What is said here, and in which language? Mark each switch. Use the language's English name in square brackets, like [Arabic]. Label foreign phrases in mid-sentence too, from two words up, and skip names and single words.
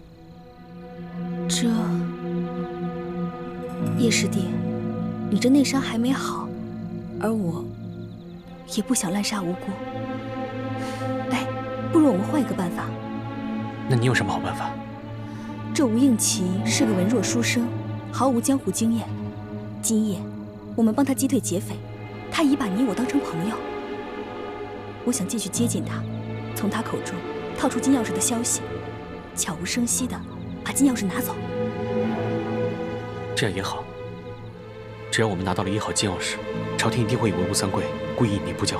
[Chinese] 這，葉師弟，你這內傷還沒好，而我也不想濫殺無辜。哎，不如我們換一個辦法。那你有什麼好辦法？這吳應奇是個文弱書生，毫無江湖經驗。今夜我們幫他擊退劫匪，他已把你我當成朋友。我想進去接近他，從他口中套出金鑰匙的消息，悄無聲息地把金鑰匙拿走。這樣也好。只要我們拿到了1號金鑰匙，朝廷一定會以為吳三桂故意隱匿不交。